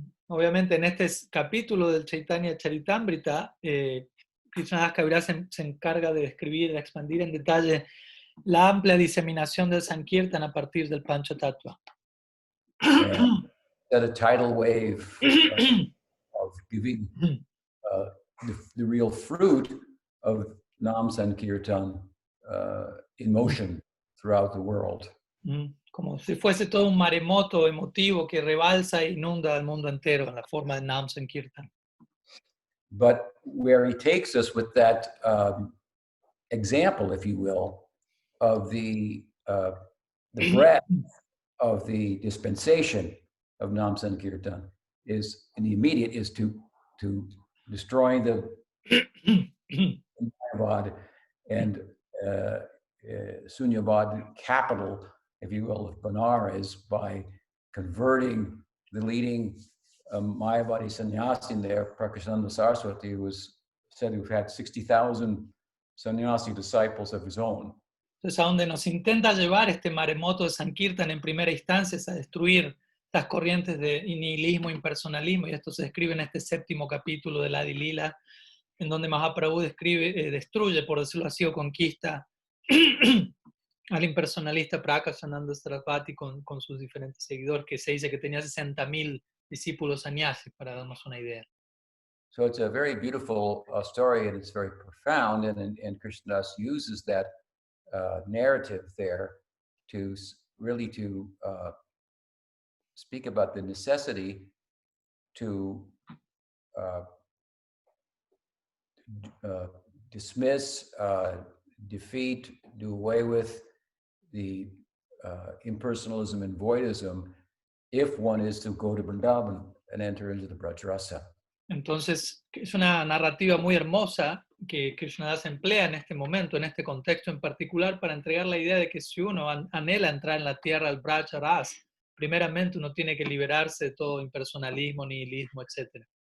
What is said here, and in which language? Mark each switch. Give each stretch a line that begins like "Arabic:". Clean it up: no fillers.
Spanish: Obviamente, en este capítulo del Chaitanya Charitamrita, Krishnadas Kaviraj se encarga de describir, de expandir en detalle la amplia diseminación del Sankirtan a partir del Panchatattva.
English: That a tidal wave of giving the real fruit of Nam Sankirtan in motion throughout the world.
Spanish: Como si fuese todo un maremoto emotivo que rebalsa e inunda el mundo entero en la forma de Nam Sankirtan.
English: But where he takes us with that example, if you will, of the breadth of the dispensation of Nam Sankirtan is in the immediate is to destroying the Mayavad and Sunyavad capital, if you will, of Benares by converting the leading Mayavadi sannyasi there, Prakashananda Saraswati, who was said to have had 60,000 sannyasi disciples of his own.
Spanish: Entonces, a donde nos intenta llevar este maremoto de Sankirtan en primera instancia es a destruir las corrientes de nihilismo, impersonalismo, y esto se describe en este 7º capítulo de la Adi Lila, en donde Mahaprabhu destruye, por decirlo así, o conquista al impersonalista Prakashananda Saraswati con sus diferentes seguidores, que se dice que tenía 60,000 discípulos sannyasis, para darnos una idea.
English: So it's a very beautiful story, and it's very profound, and Krishnadas uses that narrative there to really speak about the necessity to dismiss, defeat, do away with the impersonalism and voidism if one is to go to Vrindavan and enter into the Brajrasa.
Spanish: Entonces, es una narrativa muy hermosa que Krishnadas emplea en este momento, en este contexto en particular, para entregar la idea de que si uno anhela entrar en la tierra del Brajrasa, primeramente uno tiene que liberarse de todo impersonalismo, nihilismo, etc.